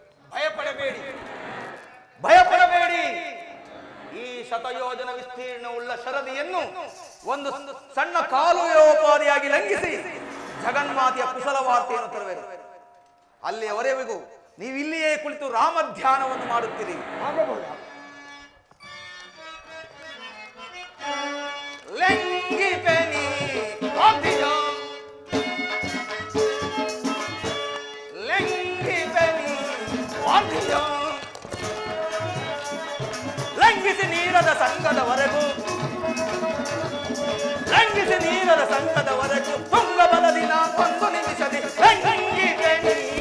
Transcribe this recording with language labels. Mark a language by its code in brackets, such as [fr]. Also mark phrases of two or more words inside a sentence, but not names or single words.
[kn] ಭಯಪಡಬೇಡಿ. ಈ ಶತಯೋಜನ ವಿಸ್ತೀರ್ಣವುಳ್ಳ ಶರದಿಯನ್ನು ಒಂದು ಸಣ್ಣ ಕಾಲುಯೋಪಾದಿಯಾಗಿ ಲಂಘಿಸಿ ಜಗನ್ಮಾತೆಯ ಕುಶಲ ವಾರ್ತೆಯನ್ನು ತರುವೆನು. ಅಲ್ಲಿಯವರೆಗೂ ನೀವು ಇಲ್ಲಿಯೇ ಕುಳಿತು ರಾಮ ಧ್ಯಾನವನ್ನು ಮಾಡುತ್ತೀರಿ. ಆಗಬಹುದಾ? ಲಂಘಿಪೆನಿ ಲಂಘಿಸಿ ನೀರದ ಸಂಘದವರೆಗೂ ಲಂಘಿಸಿ ನೀರದ ಸಂಘದವರೆಗೂ ತುಂಗ ಬಲದಿನ ಒಂದು ನಿಮಿಷದಿ ಲಂಘಿಪೆನಿ